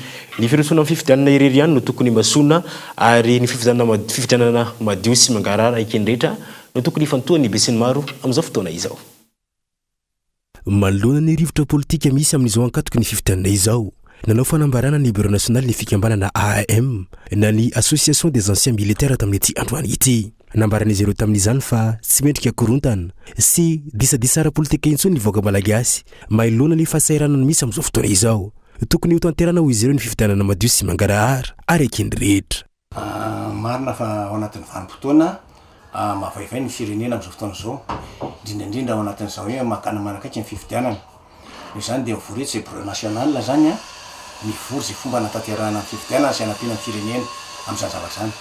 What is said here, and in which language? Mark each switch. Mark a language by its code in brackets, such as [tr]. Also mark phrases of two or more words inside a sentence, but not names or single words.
[mg] Ny firotsona amin'ny fifidianana irery ihany no tokony masona ary ny fifidianana madio sy mangarara ekenrehetra no tokony fantohan'ny be sy ny maro amin'izao fotoana izao. Manoloana ny rivotra politika misy amin'izao ankatoky ny fifidianana izao nanao fanambarana ny [fr] bureau national [mg] ny fikambanana AAM na ny [fr] association des anciens militaires [mg] tamin'ity androany ity nambaran'izy ireo tamin'izany fa tsy mendrika korontana sy disadisa ara-politika intsony ny vahoaka malagasy mailona ny fahasairana misy amin'izao fotoana izao tokony ho tanterana ho izy ireo ny fifidianana madio sy mangarahara ary ekeny rehetra. Marina fa ao anatin'ny vanim-potoana mavaivay ny firenena amin'izao fotoana izao indrindra ao anatin'izao hoe makana manakaiky ny fifidianana io zany dia mivory [fr] bureau national [mg] zany mivory zay fomba natanterahana fifidianana sy anampiana ny firenena amin'izany zavatra zany.